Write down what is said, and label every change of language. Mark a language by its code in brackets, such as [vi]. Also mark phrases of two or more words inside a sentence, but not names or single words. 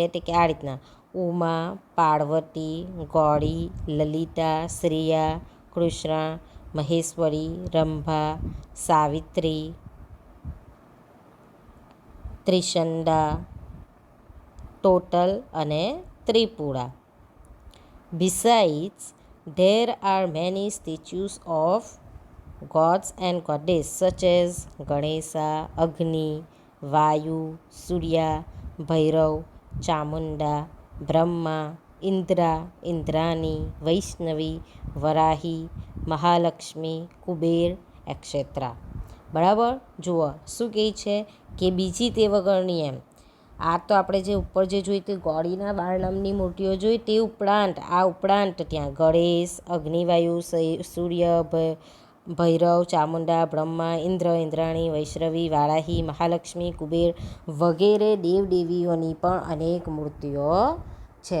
[gu] તે કે આ રીતના: ઉમા, પાર્વતી, ગૌરી, લલિતા, શ્રેયા, કૃષ્ણ, મહેશ્વરી, રંભા, સાવિત્રી, ત્રિશંડા, ટોટલ અને ત્રિપુરા. [en] Besides, there are many statues of gods and goddesses such as Ganesha, Agni, Vayu, Surya, Bhairav, Chamunda, Brahma, Indra, Indrani, Vaishnavi, Varahi, [gu] મહાલક્ષ્મી, કુબેર એક્સેટ્રા. બરાબર. જુઓ શું કહે છે કે બીજી તે વગરની આ તો આપણે જે ઉપર જે જોઈ તે ગૌરીના 12 નામની મૂર્તિઓ જોઈ તે ઉપરાંત ત્યાં ગણેશ, અગ્નિવાયુ, સૂર્ય, ભૈરવ, ચામુંડા, બ્રહ્મા, ઇન્દ્ર, ઇન્દ્રાણી, વૈશ્રવી, વારાહી, મહાલક્ષ્મી, કુબેર વગેરે દેવદેવીઓની પણ અનેક મૂર્તિઓ છે.